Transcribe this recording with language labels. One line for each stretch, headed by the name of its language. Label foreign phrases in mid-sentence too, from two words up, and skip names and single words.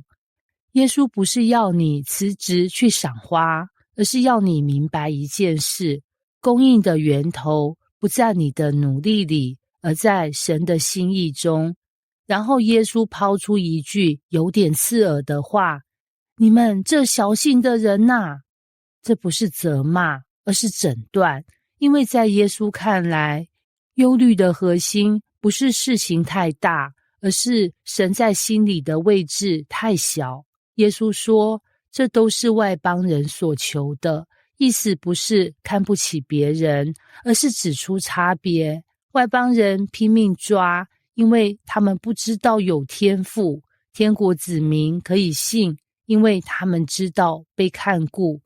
Chinese: 耶穌不是要你辭職去賞花，而是要你明白一件事，供應的源頭不在你的努力裡，而在神的心意中。然後耶穌拋出一句有點刺耳的話，你們這小信的人吶，這不是責罵，而是診斷。因為在耶穌看來，憂慮的核心不是事情太大，而是神在心裡的位置太小。耶穌說，這都是外邦人所求的，意思不是看不起別人，而是指出差別。外邦人拼命抓，因為他們不知道有天父，天國子民可以信，因為他們知道被看顧。